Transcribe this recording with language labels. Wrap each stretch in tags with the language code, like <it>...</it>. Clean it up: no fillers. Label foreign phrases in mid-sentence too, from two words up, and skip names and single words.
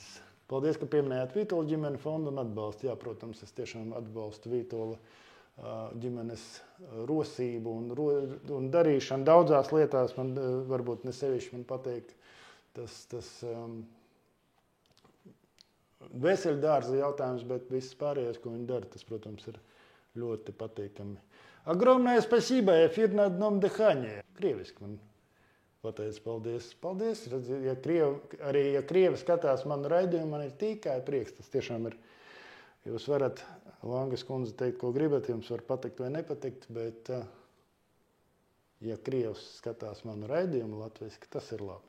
<lv>Paldies, ka pieminējāt Vītola ģimeni fondu un atbalstu. Jā, protams, es tiešām atbalstu Vītola ģimenes rosību un darīšanu daudzās lietās. Man varbūt ne sevišķi man patīk tas veseļdārza jautājums, bet viss pārējais, ko viņi dara, tas, protams, ir ļoti patīkami.</lv> <ru>Огромное спасибо, эфир на одном дыхании.</ru> <lv>Krieviski man pateica paldies. Paldies. Ja Krievi skatās manu raidījumu, man ir tikai prieks. Tas tiešām ir. Jūs varat, Langas kundze, teikt, ko gribat, jums var patikt vai nepatikt, bet ja Krievs skatās manu raidījumu latviski, tas ir labi.</lv>